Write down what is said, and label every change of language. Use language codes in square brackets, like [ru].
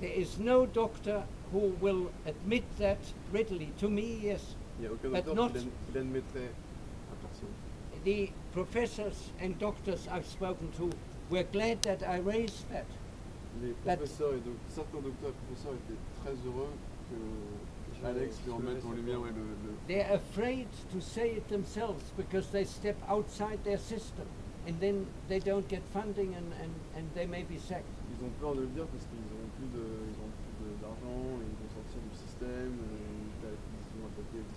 [en] There is no doctor who will admit that readily. To me, yes. [fr] Il n'y a aucun docteur qui l'admettrait à personne. [en] The professors and doctors I've spoken to were glad that I raised that. [fr] Les professeurs et certains docteurs et professeurs étaient très heureux que Alex lui remette en lumière [en] They're afraid to say it themselves because they step outside their system and then they don't get funding and they may be sacked. [fr] Ils ont peur de le dire parce qu'ils n'ont plus d'argent, ils vont sortir du système, ils vont attaquer.